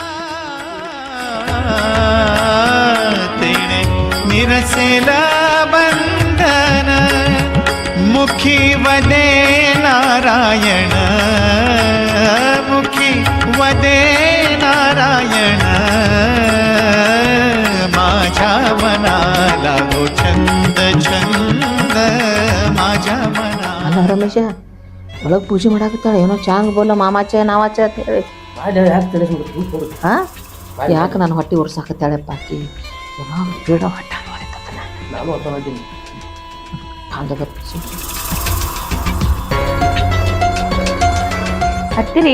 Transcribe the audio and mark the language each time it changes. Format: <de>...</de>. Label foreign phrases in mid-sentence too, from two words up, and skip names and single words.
<mr>तेणे निरसेला बंधन मुखी वदे नारायण मुखी वदे नारायण माझ्या मनाला गो छंद छंद माझ्या मना</mr> <kn>ಅಲ್ಲ ರಮೇಶ ಒಳಗ್ ಪೂಜೆ ಮಾಡಾಕತ್ತಾಳ ಏನೋ</kn> <mr>चांग बोल मामाच नावाच</mr> <kn>ಅಂತ ಹೇಳಿ. ಹಾ ಯಾಕೆ ನಾನು ಹೊಟ್ಟೆ ಉರ್ಸಾಕತ್ತಾಳೆಪ್ಪ ಆಕಿ ಯಾವಾಗ ಬೇಡ ಹೊಟ್ಟೆ ಹತ್ತಿರಿ</kn>